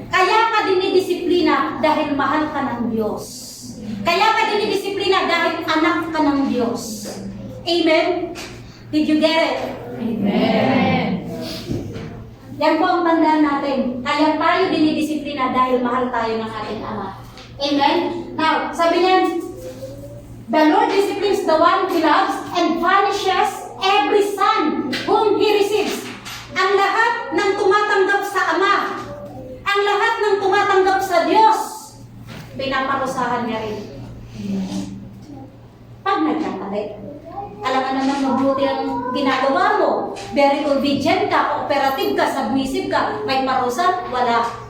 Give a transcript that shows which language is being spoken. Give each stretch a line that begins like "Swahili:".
Filipino: Kaya ka dinidisiplina dahil mahal ka ng Diyos. Kaya ka dinidisiplina dahil anak ka ng Diyos.
English: Amen? Did you get it?
Filipino: Amen. Yan po ang tandaan natin. Kaya tayo dinidisiplina dahil mahal tayo ng ating Ama. Amen?
English: Now,
Filipino: sabi niya,
English: the Lord disciplines the one He loves and punishes every son whom He receives.
Filipino: Ang lahat ng tumatanggap sa Ama, ang lahat ng tumatanggap sa Diyos, pinaparusahan niya rin. Pag nagkakali, alam ka naman mabuti ang ginagawa mo.
English: Very obedient
Filipino: ka, cooperative ka, submissive ka. May parusa? Wala.